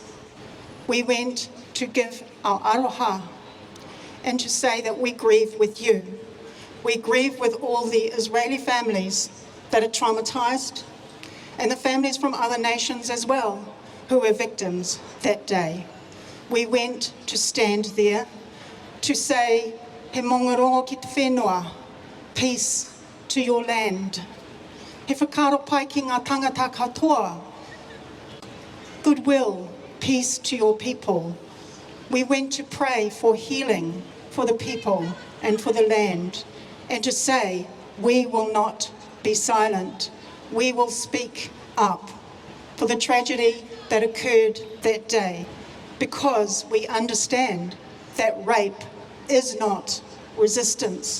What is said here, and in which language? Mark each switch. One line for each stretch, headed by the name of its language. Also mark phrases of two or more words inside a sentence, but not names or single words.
English: We went to give our aroha and to say that we grieve with you. We grieve with all the Israeli families that are traumatized and the families from other nations as well who were victims that day. We went to stand there to say,
Māori: he mongarongo ki te whenua,
English: peace to your land.
Māori: He whakaro pai ki ngā tangata katoa,
English: goodwill, peace to your people. We went to pray for healing for the people and for the land, and to say, we will not be silent. We will speak up for the tragedy that occurred that day, because we understand that rape is not resistance.